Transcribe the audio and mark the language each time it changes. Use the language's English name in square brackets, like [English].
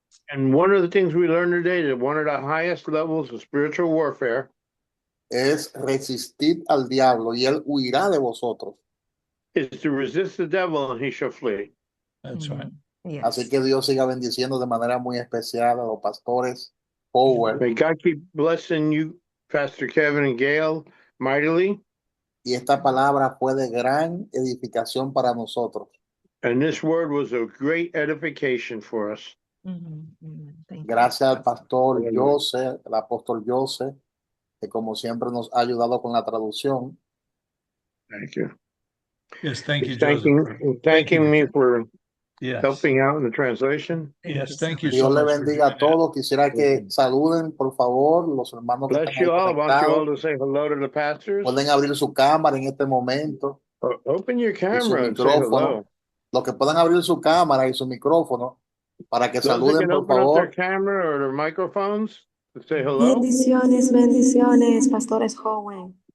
[English] And one of the things we learned today, that one of the highest levels of spiritual warfare, [Spanish] es resistir al diablo y él huirá de vosotros. [English] Is to resist the devil and he shall flee. That's right. Yes. [Spanish] Así que Dios siga bendiciendo de manera muy especial a los pastores Power. [English] May God keep blessing you, Pastor Kevin and Gail, mightily. [Spanish] Y esta palabra fue de gran edificación para nosotros. [English] And this word was a great edification for us. [Spanish] Gracias al pastor Joseph, el apóstol Joseph, que como siempre nos ha ayudado con la traducción. [English] Thank you. Yes, thank you, thanking me for yes. helping out in the translation. Yes, thank you. [Spanish] Dios le bendiga a todos. Quisiera que saluden, por favor, los hermanos que [English] Bless you all. I want you all to say hello to the pastors. [Spanish] Pueden abrir su cámara en este momento. [English] Open your camera and say hello. [Spanish] Los que puedan abrir su cámara y su micrófono para que saluden, por favor. [English] Their camera or their microphones to say hello. [Spanish] Bendiciones, bendiciones, pastores joven.